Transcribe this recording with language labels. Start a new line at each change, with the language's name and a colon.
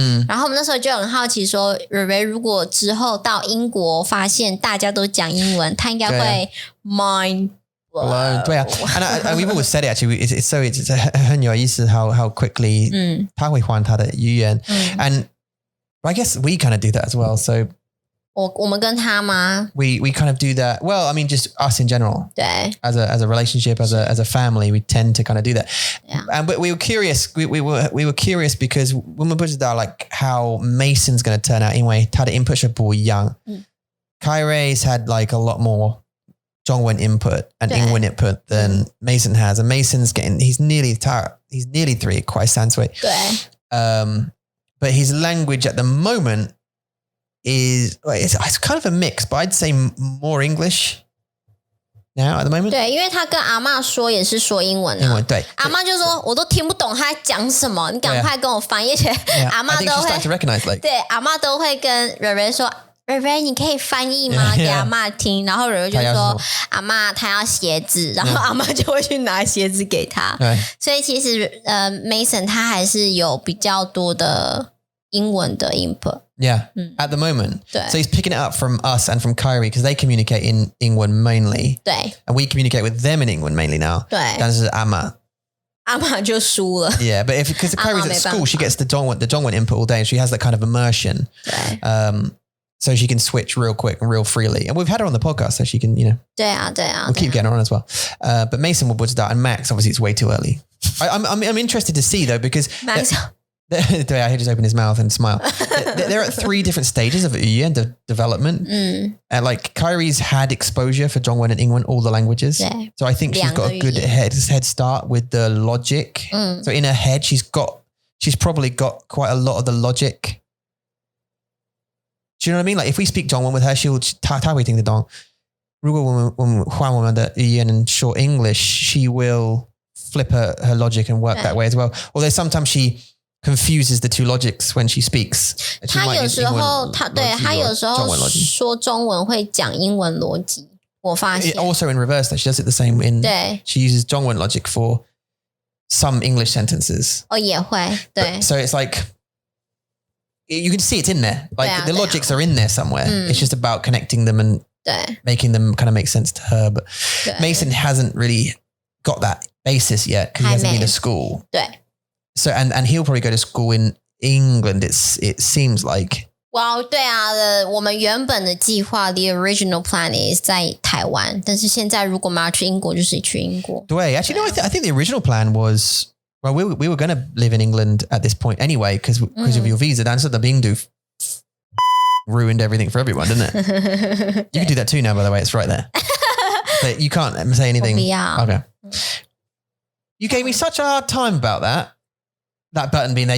Chinese: 然后我们那时候就很好奇说，蕊蕊如果之后到英国发现大家都讲英文，他应该会
English: mind blown。
Chinese: 对啊
English: ，and we've always said it actually. It's
Chinese: 很有意思
English: how quickly
Chinese: 他会换他的语言
English: and I guess we kind of do that as well. So
Chinese: 我们跟他吗
English: we kind of do that. Well, I mean, just us in general.
Chinese: 对
English: As a relationship, as a family, we tend to kind of do that. Yeah. And but we were curious. We were curious because when we put it down, like how Mason's going to turn out.
Chinese: 因为他的 input 是不一样。
English: Kyrie's had like a lot more 中文 input and 英文 input than Mason has, and Mason's he's nearly 3, 快3岁。
Chinese: 对。
English: But his language at the moment is it's kind of a mix, but I'd say more English now at the moment.
Chinese: 对，因为他跟阿嬷说也是说英文啊。对，阿嬷就说我都听不懂他在讲什么，你赶快跟我翻译。而且阿嬷都会
English: to recognize, like
Chinese: 对，阿嬷都会跟蕊蕊说。蕊蕊，你可以翻译吗？给阿嬷听，然后蕊蕊就说：“阿嬷，她要鞋子。” 然后阿嬷就会去拿鞋子给她。所以其实Mason 他还是有比较多的英文的 input。
English: Yeah, at the moment.
Chinese: 对
English: So he's picking it up from us and from Kyrie because they communicate in 英文 mainly.
Chinese: 对
English: And we communicate with them in 英文 mainly now.
Chinese: 对，但是阿嬷就输了。
English: Yeah, but because Kyrie's at school, she gets the Dongwon input all day, and she has that kind of immersion.
Chinese: 对。
English: So she can switch real quick and real freely. And we've had her on the podcast, so she can,
Chinese: 对啊
English: we'll keep getting her on as well. But Mason will start, and Max, obviously, it's way too early. I'm interested to see though, because Max. He just opened his mouth and smile. They're at 3 different stages of development. And like Kyrie's had exposure for Zhongwen and Ingwen, all the languages. Yeah. So I think she's got a good head start with the logic. So in her head, she's probably got quite a lot of the logic. Do you know what I mean? Like if we speak Zhongwen with her,
Chinese: 她会听得懂。 如果我们换我们的语言
English: and short English, she will flip her logic and work that way as well. Although sometimes she confuses the two logics when she speaks.
Chinese: 她有时候她有时候说中文会讲英文逻辑，我发现。
English: Also in reverse, that she does it the same in.
Chinese: 对
English: She uses 中文 logic for some English sentences.
Chinese: 也会对。
English: So it's like you can see it's in there. Like the logics are in there somewhere. It's just about connecting them and making them kind of make sense to her. But Mason hasn't really got that basis yet because he hasn't been to school. 对 So and he'll probably go to school in England. It seems like. Well,
Chinese: 对啊，我们原本的计划
English: the original plan is
Chinese: 在台湾，但是现在如果我们要去英国，就是去英国。对
English: Actually, no. I think the original plan was. Well, we were going to live in England at this point anyway because of your visa. That's what the Bingdu ruined everything for everyone, didn't it? You can do that too now, by the way. It's right there. But you can't say anything. Okay. You gave me such a hard time about that button being there.